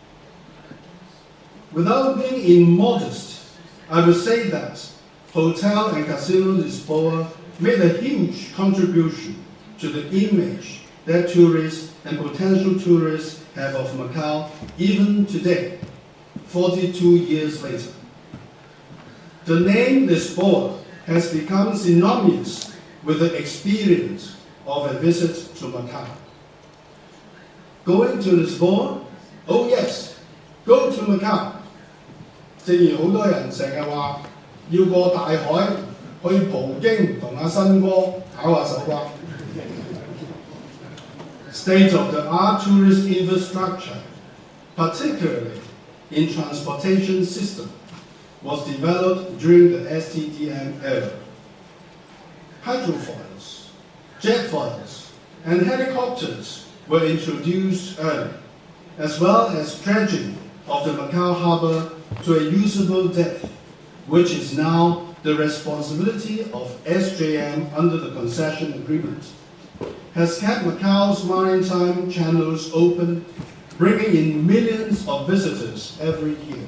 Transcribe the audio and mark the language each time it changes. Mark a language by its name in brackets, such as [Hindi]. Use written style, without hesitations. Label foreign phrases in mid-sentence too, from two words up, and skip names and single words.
[English] Without being immodest, I would say that Hotel and Casino Lisboa made a huge contribution to the image that tourists and potential tourists have of Macau even today, 42 years later. The name Lisboa has become synonymous with the experience of a visit to Macau. Going to Lisboa? Oh yes, go to Macau. [Cantonese] 正如好多人成日話要過大海去葡京同阿新哥搞下手瓜。 [English] State-of-the-art tourist infrastructure, particularly in transportation system, was developed during the STDM era. Hydrofoils, jetfoils, and helicopters were introduced early, as well as dredging of the Macau harbor to a usable depth, which is now the responsibility of SJM under the concession agreement, has kept Macau's maritime channels open, bringing in millions of visitors every year.